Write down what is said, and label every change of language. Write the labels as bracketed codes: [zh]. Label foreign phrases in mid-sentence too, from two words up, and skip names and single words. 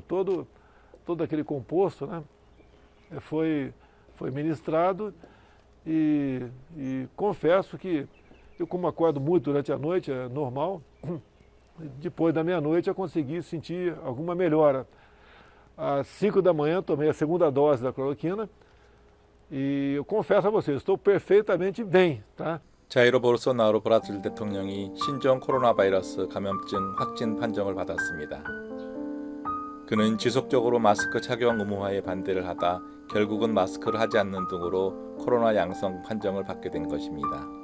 [pt] Todo aquele composto, foi ministrado e confesso que eu, como acordo muito durante a noite, é normal, depois da meia-noite eu consegui sentir alguma melhora. Às 5 da manhã tomei a segunda dose da cloroquina e eu confesso a vocês, estou perfeitamente bem, tá? [ko] 자이르 볼소나로 브라질 대통령이 신종 코로나 바이러스 감염증 확진 판정을 받았습니다. 그는 지속적으로 마스크 착용 의무화에 반대를 하다 결국은 마스크를 하지 않는 등으로 코로나 양성 판정을 받게 된 것입니다.